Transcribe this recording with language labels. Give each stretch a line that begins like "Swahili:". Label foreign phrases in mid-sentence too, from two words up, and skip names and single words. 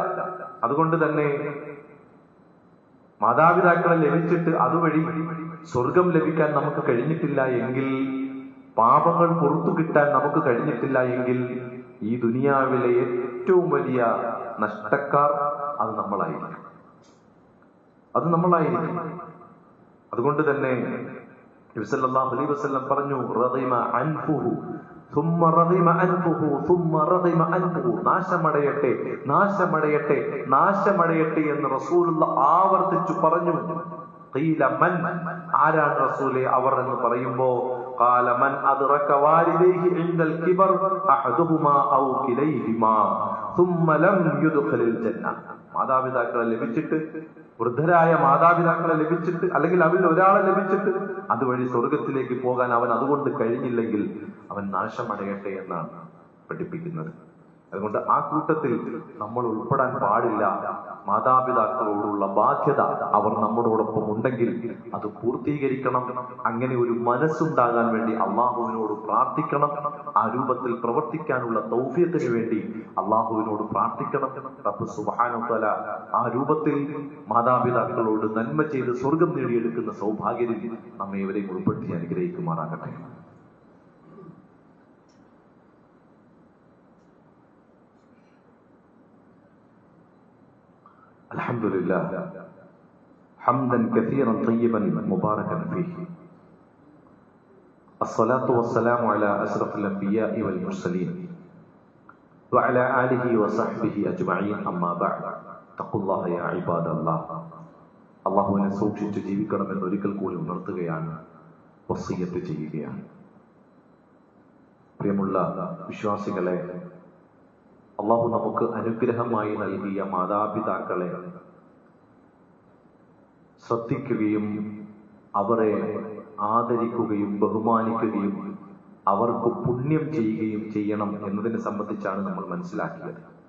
Malayalam: അതുകൊണ്ട് തന്നെ മാതാപിതാക്കളെ ലഭിച്ചിട്ട് അതുവഴി സ്വർഗം ലഭിക്കാൻ നമുക്ക് കഴിഞ്ഞിട്ടില്ല എങ്കിൽ, പാപങ്ങൾ പുറത്തു കിട്ടാൻ നമുക്ക് കഴിഞ്ഞിട്ടില്ല എങ്കിൽ, ഈ ദുനിയാവിലെ ഏറ്റവും വലിയ നഷ്ടക്കാർ അത് നമ്മളായിരിക്കും. അതുകൊണ്ട് തന്നെ നബി
Arabic: صلى الله عليه وسلم
Malayalam: പറഞ്ഞു,
Arabic: رغم أنفه ثم رغم أنفه ثم رغم أنفه.
Malayalam: നാശമടയട്ടെ നാശമടയട്ടെ നാശമടയട്ടെ എന്ന് റസൂലുള്ള ആവർത്തിച്ചു പറഞ്ഞു.
Arabic: قيل من,
Malayalam: ആരാണ് റസൂലേ അവർ എന്ന് പറയുമ്പോ,
Arabic: قال من أدرك والديه عند الكبر أحدهما أو كليهما ثم لم يدخل الجنة.
Malayalam: മാതാപിതാക്കളെ ലഭിച്ചിട്ട്, വൃദ്ധരായ മാതാപിതാക്കളെ ലഭിച്ചിട്ട്, അല്ലെങ്കിൽ അവരിൽ ഒരാളെ ലഭിച്ചിട്ട് അതുവഴി സ്വർഗത്തിലേക്ക് പോകാൻ അവൻ അതുകൊണ്ട് കഴിഞ്ഞില്ലെങ്കിൽ അവൻ നാശമടയട്ടെ എന്നാണ് പഠിപ്പിക്കുന്നത്. അതുകൊണ്ട് ആ കൂട്ടത്തിൽ നമ്മൾ ഉൾപ്പെടാൻ പാടില്ല. മാതാപിതാക്കളോടുള്ള ബാധ്യത അവർ നമ്മോടൊപ്പം ഉണ്ടെങ്കിൽ അത് പൂർത്തീകരിക്കണം. അങ്ങനെ ഒരു മനസ്സുണ്ടാകാൻ വേണ്ടി അള്ളാഹുവിനോട് പ്രാർത്ഥിക്കണം. ആ രൂപത്തിൽ പ്രവർത്തിക്കാനുള്ള തൗഫീഖിന് വേണ്ടി അള്ളാഹുവിനോട് പ്രാർത്ഥിക്കണം.
Arabic: رب سبحانه وتعالى
Malayalam: ആ രൂപത്തിൽ മാതാപിതാക്കളോട് നന്മ ചെയ്ത് സ്വർഗം നേടിയെടുക്കുന്ന സൗഭാഗ്യത്തിൽ നമ്മെ ഇവരെയും ഉൾപ്പെടുത്തി അനുഗ്രഹിക്കുമാറാകട്ടെ.
Arabic: الحمد لله حمدا كثيرا طيبا مباركا فيه. الصلاة والسلام على أشرف الأنبياء والمرسلين وعلى آله وصحبه أجمعين. أما بعد اتقوا الله يا عباد الله.
Malayalam: അള്ളാഹുവിനെ സൂക്ഷിച്ച് ജീവിക്കണമെന്ന് ഒരിക്കൽ കൂടി ഉണർത്തുകയാണ്, വസിയ്യത്ത് ചെയ്യുകയാണ്. പ്രിയമുള്ള വിശ്വാസികളെ, അള്ളാഹു നമുക്ക് അനുഗ്രഹമായി നൽകിയ മാതാപിതാക്കളെ ശ്രദ്ധിക്കുകയും അവരെ ആദരിക്കുകയും ബഹുമാനിക്കുകയും അവർക്ക് പുണ്യം ചെയ്യുകയും ചെയ്യണം എന്നതിനെ സംബന്ധിച്ചാണ് നമ്മൾ മനസ്സിലാക്കിയത്.